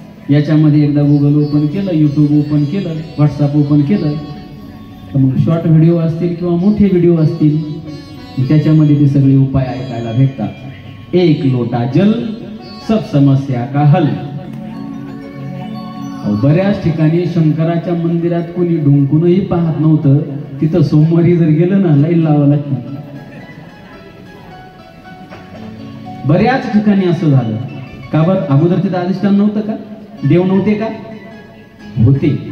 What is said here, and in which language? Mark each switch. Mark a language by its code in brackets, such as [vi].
[mr] याच्यामध्ये एकदा Google open केलं, यूट्यूब ओपन केलं, व्हॉट्सअप ओपन केलं, तर मग शॉर्ट व्हिडिओ असतील किंवा मोठे व्हिडिओ असतील, त्याच्यामध्ये ते सगळे उपाय ऐकायला भेटतात. [hi] एक लोटा जल, सब समस्या का हल. [mr] बऱ्याच ठिकाणी शंकराच्या मंदिरात कोणी ढुंकूनही पाहत नव्हतं, तिथं सोमवारी जर गेलं ना लाईन लावावं लागतं. बऱ्याच ठिकाणी असं झालं. का बरं? अगोदर तिथं अधिष्ठान नव्हतं का? देव नव्हते का? होते.